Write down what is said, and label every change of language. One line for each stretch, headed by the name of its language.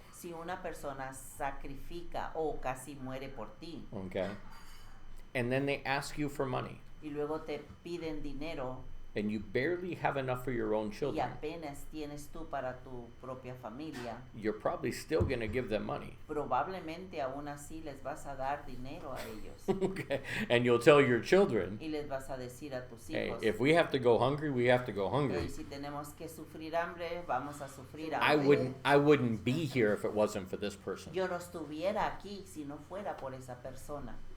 Spanish: Si una persona sacrifica o casi muere por ti
English: okay? And then they ask you for money,
Spanish: y luego te piden dinero
English: and you barely have enough for your own
Spanish: y
English: children,
Spanish: apenas tienes tú para tu propia familia,
English: you're probably still going to give them money.
Spanish: probablemente aún así les vas a dar dinero a ellos
English: Okay? And you'll tell your children,
Spanish: y les vas a decir a tus
English: hey,
Spanish: hijos,
English: if we have to go hungry, we have to go hungry.
Spanish: "Hey, si tenemos que sufrir hambre, vamos a sufrir
English: I
Spanish: hambre.
English: wouldn't be here if it wasn't for this person.
Spanish: Yo no estuviera aquí si no fuera por esa persona."